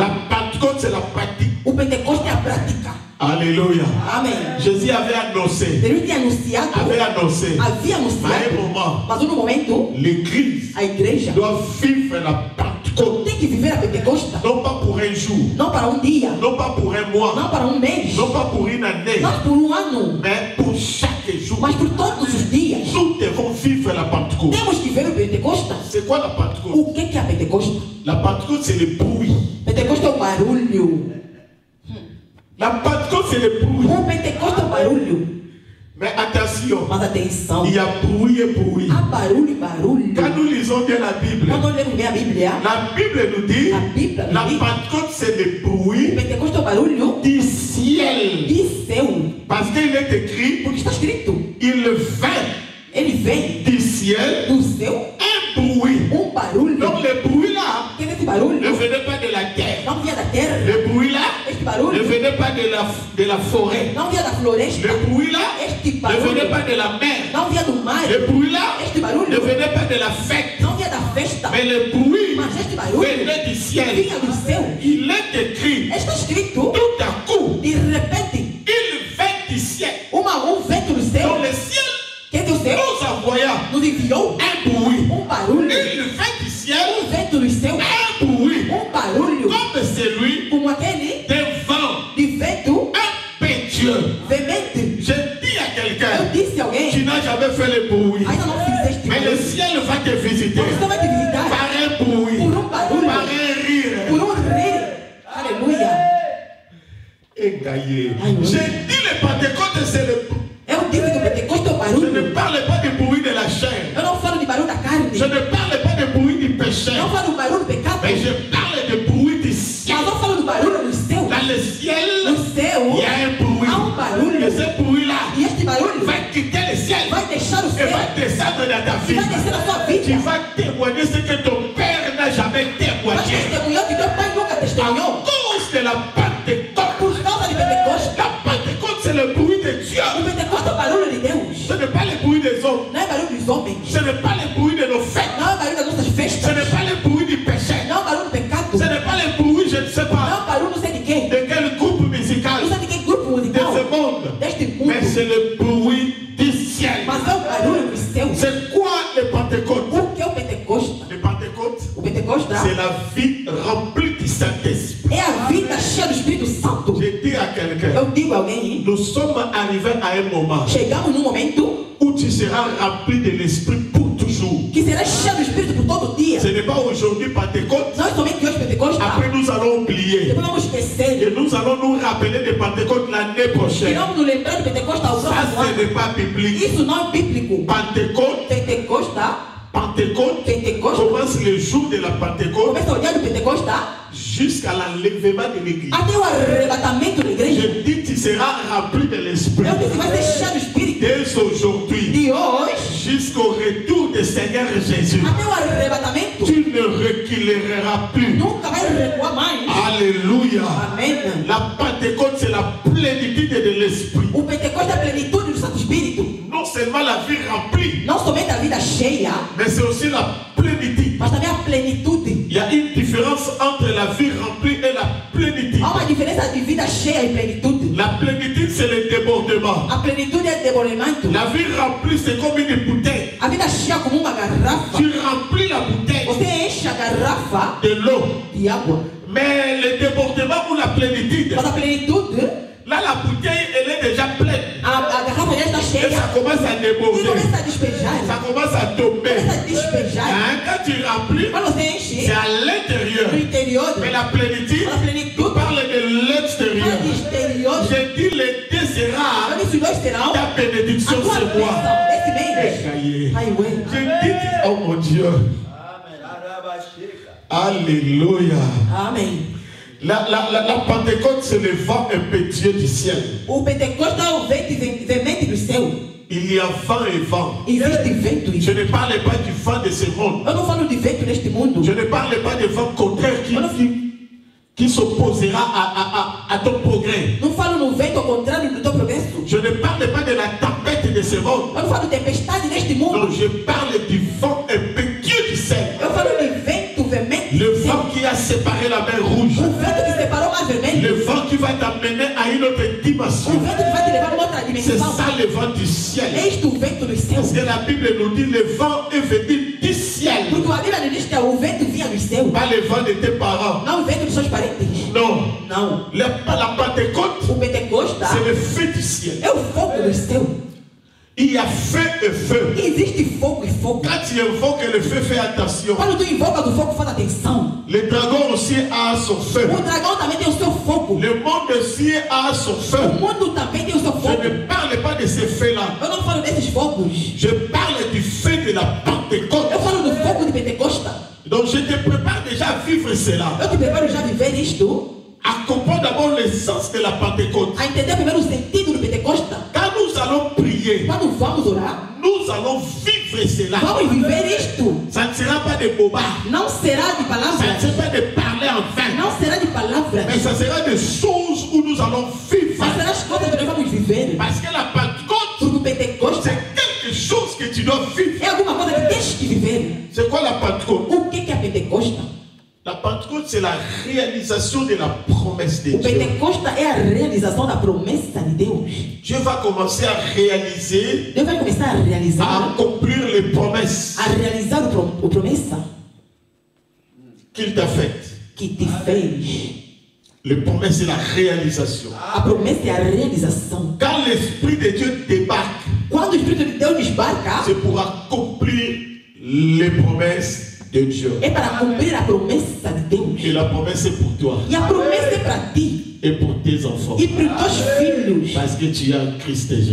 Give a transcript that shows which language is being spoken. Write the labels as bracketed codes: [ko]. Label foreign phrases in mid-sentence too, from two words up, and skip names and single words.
[fr] La Pentecôte, c'est la pratique. [pt] O Pentecosta é a prática. [fr] Alléluia. [pt] Amém. [fr] Jésus avait annoncé. [pt] Deus tinha anunciado, [fr] Avait annoncé. [pt] havia [fr] À un [pt] anunciado, [fr] moment, [pt] mas no momento, [fr] l'Église [pt] a igreja [fr] doit vivre la Pentecôte. [pt] tem que viver viver a Pentecoste. [fr] Non pas pour un jour, [pt] Não para dia. [fr] non pas pour un mois, [pt] Não para mês. [fr] non pas pour une année, [pt] Não por ano. [fr] mais pour chaque jour. [pt] Mas por todos os dias. [fr] Nous devons vivre la Pentecôte. [pt] Temos que ver o Pentecoste. [fr] C'est quoi la Pentecôte? [pt] O que é a Pentecoste? [fr] La Pentecôte, c'est le bruit. [pt] Pentecoste é o barulho. [fr] La Pentecôte, c'est le bruit. [pt] O Pentecoste é o barulho. [fr] Mais attention, [pt] Mas atenção. [fr] il y a bruit et bruit. [pt] Há barulho e barulho. [fr] Quand nous lisons bien la Bible, [pt] Quando lemos bem a Bíblia, [fr] la Bible nous dit, [pt] a Bíblia [fr] la [pt] nos diz, [fr] Pentecôte, c'est le [pt] o [fr] bruit [pt] Pentecoste é o barulho [fr] du ciel. [pt] de céu. [fr] Parce qu'il est écrit, [pt] Porque está escrito. [fr] il vint [pt] Ele vem [fr] du ciel [pt] do céu [fr] un bruit. [pt] barulho. [fr] Donc le bruit là [pt] Que é esse [fr] ne [pt] barulho? [fr] venait pas de la terre. [pt] Não vinha da terra. [fr] Le bruit là [pt] Este [fr] ne [pt] barulho [fr] venait pas de la forêt. [pt] não vinha da floresta. [fr] Le bruit là [pt] Este [fr] ne [pt] barulho [fr] venait pas de la mer. [pt] não vinha do mar. [fr] Le bruit là [pt] Este [fr] ne [pt] barulho [fr] venait pas de la fête. [pt] não vinha da festa. [fr] Mais le bruit [pt] Mas este barulho [fr] venait du ciel. [pt] vinha do céu. [fr] Il est écrit, [pt] Está escrito, [fr] tout à coup, [pt] de repente, [fr] il vint du ciel. [pt] vento do [fr] Dans [pt] céu, [fr] le ciel, [pt] que é do céu, [fr] nous envoya [pt] nos enviou [fr] un bruit. [pt] barulho. [fr] Il vint du ciel, [pt] Vento do céu, [fr] un bruit. [pt] barulho, [fr] Comme celui [pt] como aquele [fr] d'un vent [pt] de vento [fr] impétueux. [pt] veemente. [fr] Je dis à [pt] Eu [fr] quelqu'un, [pt] disse a alguém, [fr] tu n'as jamais fait le bruit. [pt] ainda não fizeste [fr] Mais le [pt] barulho. [fr] ciel va te visiter [pt] Você vai te visitar [fr] par un bruit, [pt] por barulho, [fr] par un rire. [pt] por rir. Aleluia. Égaillé. Aïe, oui. [fr] J'ai dit le Pentecôte, c'est le. [pt] Eu disse que o Pentecoste é o [fr] Je [pt] barulho. [fr] ne parle pas du bruit de la chair. [pt] Eu não falo de barulho da carne. [fr] Je ne parle pas du bruit du péché. [pt] Não falo do barulho do pecado. [fr] Mais je parle du bruit du ciel. [pt] Mas eu falo do barulho do céu. [fr] Dans le ciel, [pt] No céu [fr] il y a un bruit. [pt] há barulho. [fr] Et ce bruit-là [pt] E este barulho [fr] va quitter le ciel [pt] vai deixar o [fr] et [pt] céu. [fr] va descendre dans ta [pt] E [fr] vie. [pt] vai descer na sua [fr] Tu [pt] vida. [fr] vas témoigner ce que ton père n'a jamais [pt] Vai [fr] témoigné. [pt] testemunhar que teu pai nunca [fr] À [pt] testemunhou. [fr] cause de la Pentecôte. [pt] Por causa de Pentecoste. [fr] La Pentecôte, c'est le bruit de Dieu. [pt] O Pentecoste é o barulho de Deus. [fr] Ce n'est pas le bruit des hommes. [pt] Não é barulho dos homens. [fr] Ce n'est pas le bruit de nos fêtes. [pt] Não é barulho das nossas [fr] Ce [pt] festas. [fr] n'est pas le bruit du péché. [pt] Não é barulho do pecado. [fr] Ce n'est pas le bruit, je ne sais [pt] Não [fr] pas, [pt] é barulho não sei de quem. [fr] de quel groupe musical [pt] Não sei de que grupo [fr] de [pt] musical [fr] ce monde. [pt] deste [fr] Mais [pt] mundo. [fr] c'est le bruit du ciel. [pt] Mas é o barulho do céu. [fr] C'est quoi le Pentecôte? [pt] O que é o Pentecoste? [fr] Le Pentecôte, [pt] O Pentecoste [fr] c'est la vie remplie du Saint-Esprit. [pt] é a vida cheia do Espírito Santo. [fr] J'ai dit à quelqu'un, [pt] Eu digo a alguém, [fr] nous sommes arrivés à un moment [pt] chegamos num momento [fr] où tu seras rempli de l'Esprit pour toujours. [pt] que será cheio do Espírito por todo dia. [fr] Ce n'est pas aujourd'hui Pentecôte, [pt] Não é somente hoje Pentecoste. [fr] après nous allons oublier. [pt] Depois vamos esquecer. [fr] Et nous allons nous rappeler de Pentecôte l'année [pt] E [fr] prochaine. [pt] vamos nos lembrar de Pentecoste ao [fr] Ça, [pt] próximo [fr] ce [pt] ano. [fr] n'est pas biblique. [pt] Isso não é bíblico. [fr] Pentecôte, [pt] Pentecoste Pentecoste [fr] commence le jour de la Pentecôte [pt] começa o dia do Pentecoste [fr] jusqu'à l'enlèvement de l'église. [pt] até o arrebatamento da igreja. [fr] Je dis, tu seras rempli de l'Esprit [pt] Eu disse, vai ser cheio do Espírito. [fr] dès aujourd'hui [pt] De hoje [fr] jusqu'au retour du Seigneur Jésus. [pt] até o arrebatamento. [fr] Tu ne reculeras plus. [pt] Nunca vai recuar mais. [fr] Alléluia. [pt] Amém. [fr] La Pentecôte, c'est la plénitude de l'Esprit. [pt] O Pentecoste é a plenitude do Santo Espírito. [fr] Non seulement la vie remplie, [pt] Não somente a vida cheia, [fr] mais c'est aussi la plénitude. [pt] mas também a plenitude. [fr] Il y a une différence entre la vie remplie et la plénitude. [pt] Há uma diferença de vida cheia e plenitude. [fr] La plénitude, c'est le débordement. [pt] A plenitude é desenvolvimento. [fr] La vie remplie, c'est comme une bouteille. [pt] A vida cheia como uma garrafa. [fr] Tu remplis la bouteille [pt] Você enche a garrafa [fr] de l'eau. [pt] de água. [fr] Mais le débordement ou la plénitude, [pt] Mas a plenitude, [fr] là, la bouteille, elle est déjà pleine. [pt] a garrafa já está [fr] Et [pt] cheia. [fr] ça commence à [pt] E [fr] déborder. [pt] começa a despejar. [fr] Ça commence à tomber. [pt] Começa a despejar. [fr] Hein, Quand tu remplis, [pt] Quando você [fr] c'est [pt] enche [fr] à l'intérieur. [pt] no interior, [fr] Mais la plénitude [pt] a plenitude [fr] parle de l'extérieur. [pt] fala de exterior. [fr] Je dis, les deux sera [pt] Quando esses dois serão, [fr] ta [pt] a [fr] bénédiction, [pt] tua [fr] c'est moi. [pt] bênção esse mês. Caillé. Ai, ué. [fr] Je dis, oh mon Dieu. Alléluia. [pt] Amém. [fr] La Pentecôte, c'est le vent impétueux du ciel. [pt] O Pentecoste é o vento veemente do céu. [fr] Il y a vent et vent. [pt] Existe vento. [fr] Je ne parle pas du vent de ce monde. [pt] Eu não falo de vento neste mundo. [fr] Je ne parle pas du vent contraire qui s'opposera à ton progrès. [pt] Não falo no vento ao contrário do teu progresso. [fr] Je ne parle pas de la tempête de ce monde. [pt] Eu não falo de tempestade neste [fr] Non, [pt] mundo. [fr] je parle du vent impétueux du ciel. [pt] Eu falo de vento veemente. [fr] Le vent qui a séparé la mer rouge. [pt] O vento que separou o mar [fr] Le [pt] vermelho. [fr] vent qui va t'amener à une autre [pt] O [fr] dimension. [pt] vento que vai te levar a uma outra [fr] C'est [pt] dimensão. [fr] ça le vent du ciel. [pt] Este o vento dos [fr] Parce [pt] céus. [fr] que la Bible nous dit le vent est venu du ciel. ciel. [pt] Porque a Bíblia diz que o vento vinha do céu. [fr] Pas le vent de tes parents. [pt] Não o vento dos seus parentes. [fr] Non. [pt] Não. [fr] La Pentecôte, [pt] O Pentecosta [fr] c'est le feu du ciel. [pt] é o fogo do céu. [fr] Il y a feu et feu. [pt] Existe fogo e fogo. [fr] Quand tu invoques le feu, fais attention. [pt] Quando tu invoca do fogo, faz atenção. [fr] Le dragon aussi a son feu. [pt] O dragão também tem o seu fogo. [fr] Le monde aussi a son [pt] O [fr] feu. [pt] mundo também tem o seu [fr] Je [pt] fogo. [fr] ne parle pas de ces feux-là. [pt] Eu não falo desses fogos. [fr] Je parle du feu de la Pentecôte. [pt] Eu falo do fogo de Pentecosta. [fr] Donc je te prépare déjà à vivre cela. [pt] Eu te preparo já a viver isto. [fr] À comprendre d'abord le sens de la Pentecôte. [pt] A entender primeiro o sentido do Pentecosta. [fr] Quand nous allons prier, [pt] Quando vamos orar, [fr] nous allons vivre cela. [pt] vamos viver isto. [fr] Ça ne sera pas de bobards. [pt] Não será de [fr] Ça ne [pt] palavras. [fr] sera pas de parler en vain. [pt] Não será de [fr] Mais [pt] palavras. [fr] ça sera des choses où nous allons vivre. [pt] Mas será as coisas que nós vamos viver. [fr] Parce que la Pentecôte, [pt] Porque o Pentecosta [fr] c'est quelque chose que tu dois vivre. [pt] é alguma coisa que tens que viver. [fr] C'est quoi la Pentecôte? [pt] O que é a Pentecosta? [fr] La Pentecôte, c'est la réalisation de la promesse de [pt] O [fr] Dieu. [pt] Pentecosta é a realização da promessa de Deus. [fr] Dieu va commencer à réaliser, [pt] Deus vai começar a [fr] à [pt] realizar, [fr] accomplir les promesses [pt] a realizar o promessa [fr] qu'il t'a faites. [pt] que te fez. [fr] Les promesses, c'est la réalisation. [pt] A promessa é a realização. [fr] Quand l'Esprit de Dieu débarque, [pt] Quando o Espírito de Deus desbarca, [fr] c'est pour accomplir les promesses de Dieu. [pt] é para cumprir a promessa de Deus. [fr] Et la promesse est pour toi [pt] E a promessa é para ti [fr] et pour tes enfants. [pt] e para os teus filhos. [fr] Parce que tu as Christ Jésus.